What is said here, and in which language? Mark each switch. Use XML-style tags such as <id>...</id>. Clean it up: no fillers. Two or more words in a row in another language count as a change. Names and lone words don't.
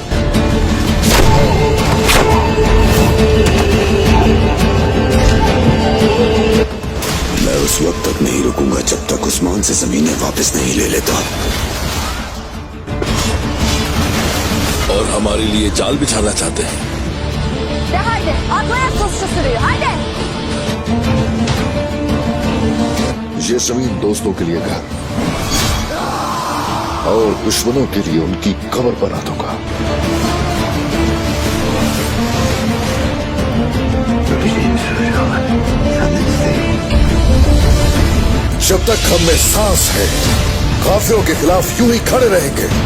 <hi>मैं उस वक्त तक नहीं रुकूंगा जब तक उस्मान से जमीनें वापस नहीं ले लेता। और हमारे लिए जाल बिछाना चाहते हैं।</hi> <tr>De haydi atlaya tuzcu sürüyor haydi.</tr> <hi>ये जमीन दोस्तों के लिए घर और दुश्मनों के लिए उनकी कब्र बना दूंगा। जब तक हम में सांस है, काफिरों के खिलाफ यूं ही खड़े रहेंगे।</hi>